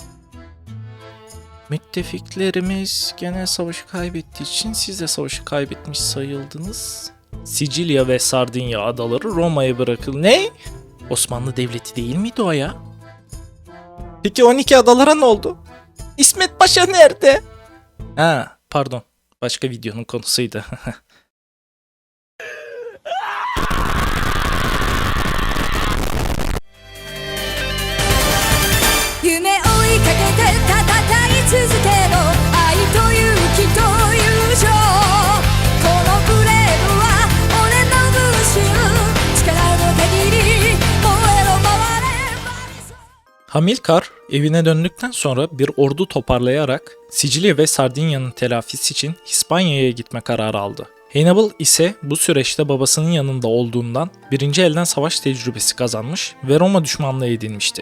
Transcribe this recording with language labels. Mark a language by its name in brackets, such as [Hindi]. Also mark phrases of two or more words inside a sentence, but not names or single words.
[Turkish] Müttefiklerimiz genel savaşı kaybettiği için siz de savaşı kaybetmiş sayıldınız. Sicilya ve Sardinya adaları Roma'ya bırakıldı. Ne? Osmanlı Devleti değil miydi o ya? Peki 12 adalara ne oldu? İsmet Paşa nerede? Ha, pardon. Başka videonun konusuydu. [Japanese] 夢追いかけて戦い続けろ愛と勇気と友情このブレードは俺の分身力の限り燃えろ回れ [Turkish] Hamilkar evine döndükten sonra bir ordu toparlayarak Sicilya ve Sardinya'nın telafisi için İspanya'ya gitme kararı aldı. Hannibal ise bu süreçte babasının yanında olduğundan birinci elden savaş tecrübesi kazanmış ve Roma düşmanlığı edinmişti.